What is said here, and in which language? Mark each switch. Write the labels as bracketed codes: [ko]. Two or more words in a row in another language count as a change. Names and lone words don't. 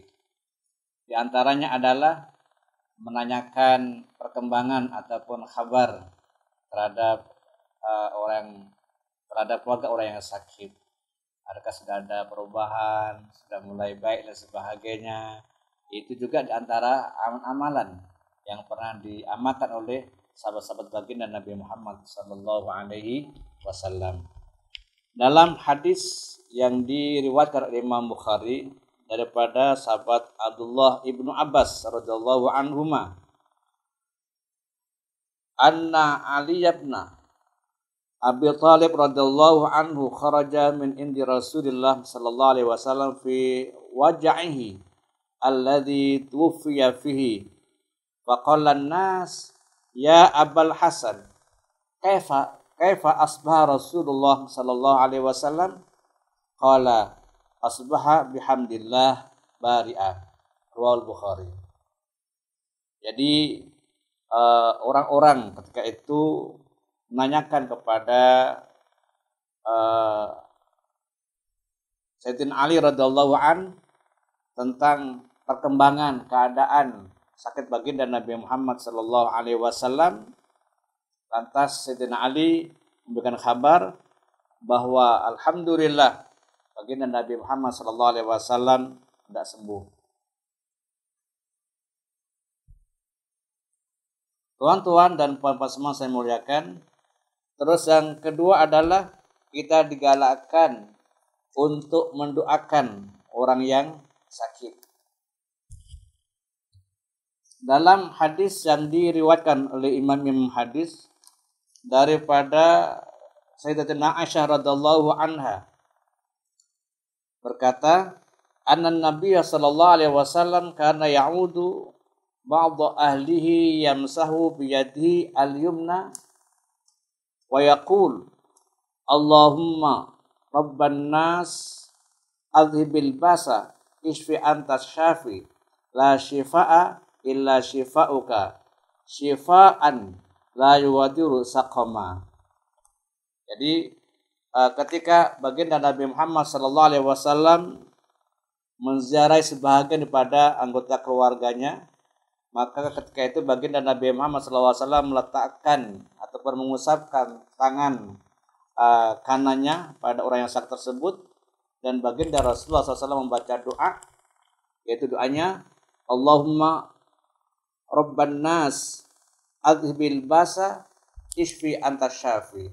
[ms] Di antaranya adalah menanyakan perkembangan ataupun kabar terhadap terhadap keluarga orang yang sakit. Adakah sudah ada perubahan, sudah mulai baik dan sebagainya. Itu juga di antara amalan yang pernah diamalkan oleh sahabat-sahabat baginda Nabi Muhammad [ar] صلى الله عليه وسلم. [ms] Dalam hadis yang diriwayatkan oleh Imam Bukhari daripada sahabat Abdullah ibnu Abbas [ar] رضي الله عنهما أن علي بن أبي طالب رضي الله عنه خرج من عند رسول الله صلى الله عليه وسلم في وجعه الذي توفي فيه. فقال الناس يا أبا الحسن كيف أصبح رسول الله صلى الله عليه وسلم? قال أصبح بحمد الله بارئا. [ms] Riwayat Bukhari. Jadi orang-orang ketika itu menanyakan kepada Sayyidina Ali [ar] رضي الله عن [ms] tentang perkembangan keadaan sakit baginda Nabi Muhammad [ar] صلى الله عليه وسلم. [ms] Lantas Sayyidina Ali memberikan kabar bahwa alhamdulillah baginda Nabi Muhammad [ar] صلى الله عليه وسلم [ms] tidak sembuh. Tuan-tuan dan puan-puan semua saya muliakan. Terus yang kedua adalah kita digalakkan untuk mendoakan orang yang sakit. Dalam hadis yang diriwayatkan oleh Imam hadis daripada Sayyidatina Aisyah [ar] رضي الله عنها [ms] berkata, [ar] أن النبي صلى الله عليه وسلم كان يعود بعض أهله يمسح بيده اليمنى ويقول اللهم رب الناس أذهب البأس اشف أنت الشافي لا شفاء إلا شفاؤك شفاء لا يغادر سقما. [ms] Jadi ketika baginda Nabi Muhammad [ar] صلى الله عليه وسلم [ms] menziarahi sebahagian daripada anggota keluarganya, maka ketika itu baginda Nabi Muhammad [ar] صلى الله عليه وسلم [ms] meletakkan ataupun mengusapkan tangan kanannya pada orang yang sakit tersebut, dan baginda Rasulullah SAW membaca doa, yaitu doanya [ar] اللهم رب الناس أذهب البأس اشف أنت الشافي.